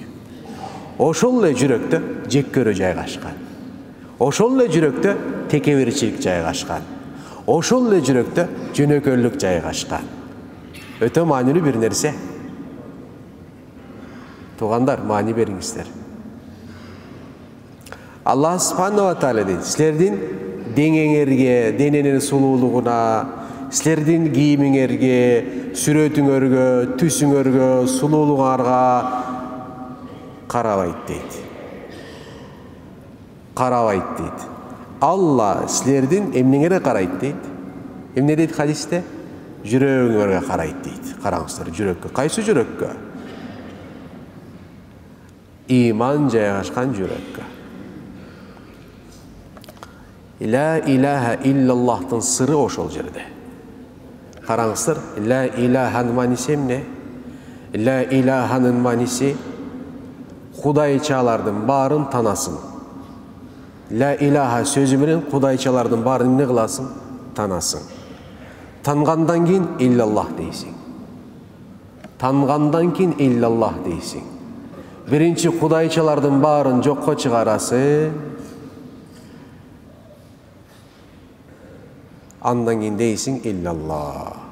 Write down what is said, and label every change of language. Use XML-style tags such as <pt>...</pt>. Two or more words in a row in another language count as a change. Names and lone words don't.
<ky>Ошол эле жүрөктө жек көрүү жайгашкан. Ошол эле жүрөктө текеберчилик жайгашкан. Ошол эле жүрөктө жөнөкөйлүк жайгашкан. Өтө маанилүү бир нерсе. Туугандар, маани бериңиздер.</ky> <ar>الله سبحانه وتعالى</ar> <ky>дейт: силердин деңеңерге, дененин сулуулугуна, силердин кийимиңерге, сүрөтүңөргө, түсүңөргө, сулуулугуңарга карабайт дейт. Карабайт дейт. Алла силердин эмнеңерге карайт дейт. Эмне дейт хадисте? Жүрөгүңөргө карайт дейт. Караңыздар, жүрөккө. Кайсы жүрөккө? Иман жайгашкан жүрөккө.</ky> <ar>لا إله إلا الله</ar> <ky>сыры ошол жерде. Караңыздар,</ky> <ar>لا إله</ar> <ky>мааниси эмне?</ky> <ar>لا إله</ar> <ky>мааниси кудайчалардын баарын танасын.</ky> <ar>لا إله</ar> <ky>сөзү менен кудайчалардын баарын эмне кыласың? Танасың. Тангандан кийин иллаллах дейсиң. Тангандан кийин иллаллах дейсиң. Биринчи кудайчалардын баарын жокко чыгарасың. Андан кийин дейсиң иллаллах.</ky>